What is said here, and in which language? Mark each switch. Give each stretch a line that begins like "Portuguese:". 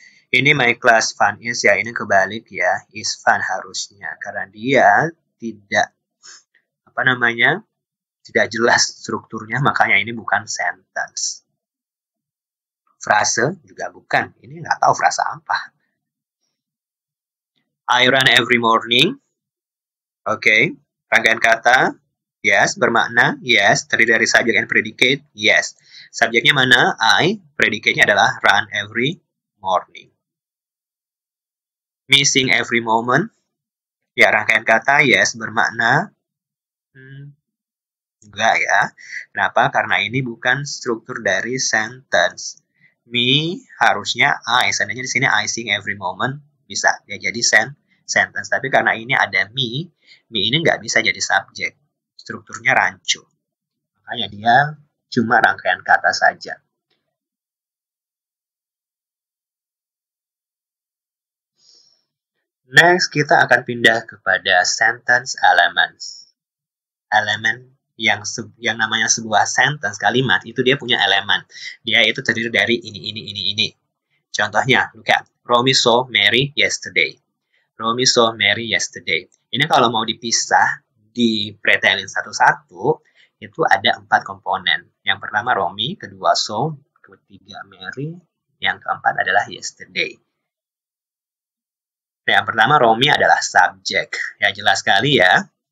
Indonesian: Ini
English: my class fun is,
Indonesian: ya ini kebalik ya,
English: is fun
Indonesian: harusnya. Karena dia tidak, tidak jelas strukturnya, makanya ini bukan sentence. Frase juga bukan, ini nggak tahu frase apa.
English: I run every morning.
Indonesian: Oke, rangkaian kata,
English: Yes,
Indonesian: bermakna
English: yes,
Indonesian: terdiri dari
English: subject and predicate. Yes.
Indonesian: Subjeknya mana?
English: I.
Indonesian: Predicate-nya adalah
English: run every morning. Missing every moment.
Indonesian: Ya, rangkaian kata yes bermakna enggak ya. Kenapa? Karena ini bukan struktur dari sentence. Me harusnya I. Seandainya di sini
English: I sing every moment
Indonesian: bisa ya jadi sentence. Tapi karena ini ada me ini nggak bisa jadi subjek. Strukturnya rancu. Makanya dia cuma rangkaian kata saja. Next, kita akan pindah kepada sentence elements. Elemen yang namanya sebuah sentence, kalimat, itu dia punya elemen. Dia itu terdiri dari ini. Contohnya,
English: look at Romy saw Mary yesterday. Romy saw Mary yesterday.
Indonesian: Ini kalau mau dipisah, dipretelin satu-satu, itu ada 4 komponen. Yang pertama Romy, kedua saw, ketiga Mary, yang keempat adalah yesterday. Yang pertama, Romy adalah subjek. Ya, jelas sekali ya.